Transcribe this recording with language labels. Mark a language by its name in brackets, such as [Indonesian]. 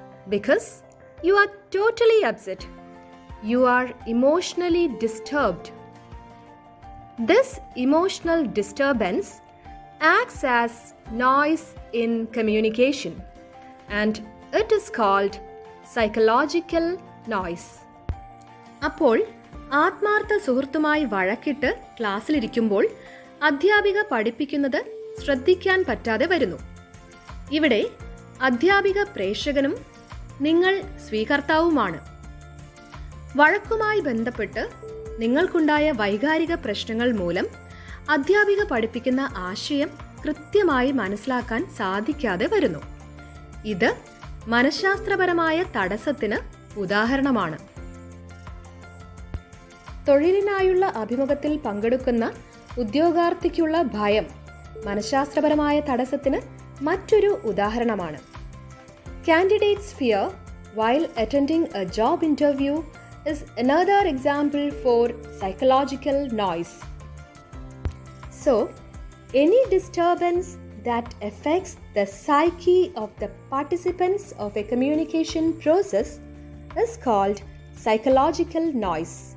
[English] Because you are totally upset. You are emotionally disturbed. This emotional disturbance acts as noise in communication, and it is called psychological noise. [Malayalam] അപ്പോൾ ആത്മാർത്ഥ സുഹൃത്തുമായി വഴക്കിട്ട് ക്ലാസ്സിലിരിക്കുമ്പോൾ അധ്യാപിക പഠിപ്പിക്കുന്നത് ശ്രദ്ധിക്കാൻ പറ്റാതെ വരുന്നു. ഇവിടെ അധ്യാപിക പ്രേക്ഷകനും നിങ്ങൾ സ്വീകർത്താവുമാണ്. വഴക്കുമായി ബന്ധപ്പെട്ട് നിങ്ങൾക്കുണ്ടായ വൈകാരിക പ്രശ്നങ്ങൾ മൂലം അധ്യാപിക പഠിപ്പിക്കുന്ന ആശയം കൃത്യമായി മനസ്സിലാക്കാൻ സാധിക്കാതെ വരുന്നു. ഇത് മനഃശാസ്ത്രപരമായ തടസ്സത്തിന് ഉദാഹരണമാണ്. തൊഴിലിനായുള്ള അഭിമുഖത്തിൽ പങ്കെടുക്കുന്ന ഉദ്യോഗാർത്ഥിക്കുള്ള ഭയം മനഃശാസ്ത്രപരമായ തടസ്സത്തിന് മറ്റൊരു ഉദാഹരണമാണ്. [English] Candidates' fear while attending a job interview is another example for psychological noise. So, any disturbance that affects the psyche of the participants of a communication process is called psychological noise.